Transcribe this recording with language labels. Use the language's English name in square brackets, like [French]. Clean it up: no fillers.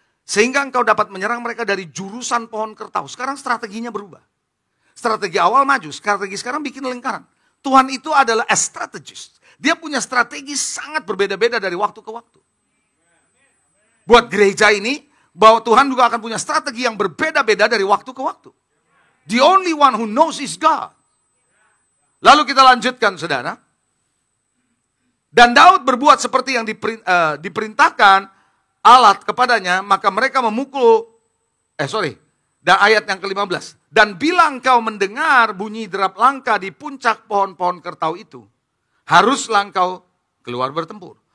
[Indonesian] Sehingga engkau dapat menyerang mereka dari jurusan pohon kertau. Sekarang strateginya berubah. Strategi awal maju, strategi sekarang bikin lingkaran. Tuhan itu adalah a strategist. Dia punya strategi sangat berbeda-beda dari waktu ke waktu. Buat gereja ini, bahwa Tuhan juga akan punya strategi yang berbeda-beda dari waktu ke waktu. [English] The only one who knows is God. [Indonesian] Lalu kita lanjutkan saudara. Dan Daud berbuat seperti yang diperintahkan Allah kepadanya, maka mereka memukul, dan ayat yang ke-15. Dan bila engkau mendengar bunyi derap langkah di puncak pohon-pohon kertau itu, haruslah engkau keluar bertempur.